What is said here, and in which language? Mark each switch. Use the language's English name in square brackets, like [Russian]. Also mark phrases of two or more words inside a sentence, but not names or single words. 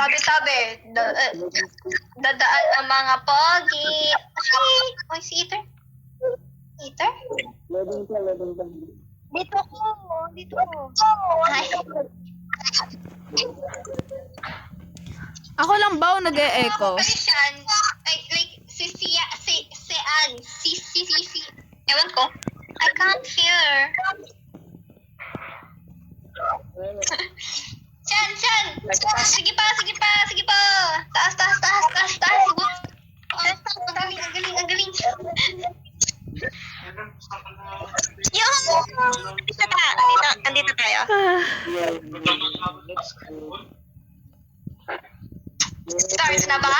[Filipino] Tabi-tabi. Dadaan ang mga pogi. Ay, si Ether. Ether? Loading pa. Dito ko. Ay. Ako lang ba o nag-e-echo? Christian, like, si Ann. Si. Ewan ko. [English] I can't hear. [Filipino] Chan. Sige pa. Taas. Ang galing. Yung! Andito tayo. Stars na ba?